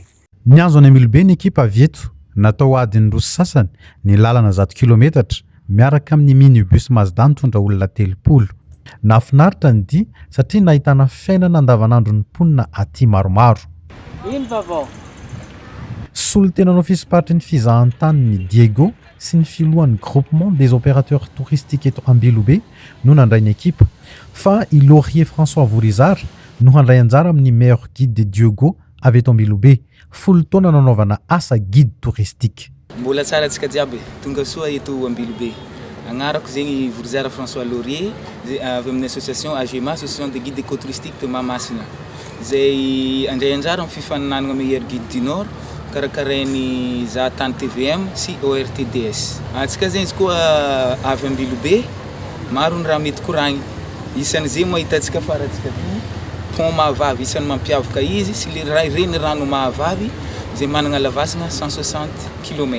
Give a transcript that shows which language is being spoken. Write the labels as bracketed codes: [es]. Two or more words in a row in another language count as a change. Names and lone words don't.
[mg] Niazo any amilobe ny ekipa avy eto natao adiny roa sasany ny lalana 100 kilometatra miaraka amin'ny minibus Mazda mitondra olona 30. Nafinaritra ny dia satria nahitana fiainana andavanandro ny mponina aty maromaro. Solo tena no fisiparitry ny fizahan-tany ny Diego sy ny filohan'ny [fr] groupement des opérateurs touristiques [mg] eto Ambilobe no nandray ny ekipa fa i Laurier François Vourizard no handray anjara amin'ny [fr] meilleur guide de Diego [mg] avy eto Ambilobe. Folo taona nanaovana asa [fr] guide touristique. [mg] Mbola tsara antsika jiaby tonga soa eto Ambilobe. Agnarako zegny Vourizard François Laurier avy amin'ny association AGEMA, [fr] association de guide écotouristique de Mahamasina. [mg] Zay andray anjara amin'ny fifaninanana [fr] meilleur guide du Nord [mg] karakarainy Zahatany TVM sy ORTDS. Antsika zegny izy koa avy Ambilobe maro ny raha mety koragny. Isan'izay mahitatsika farantsika ty pont Mahavavy isan'ny mampiavaka izy sy le reny rano Mahavavy zay managna lavasana 160 km.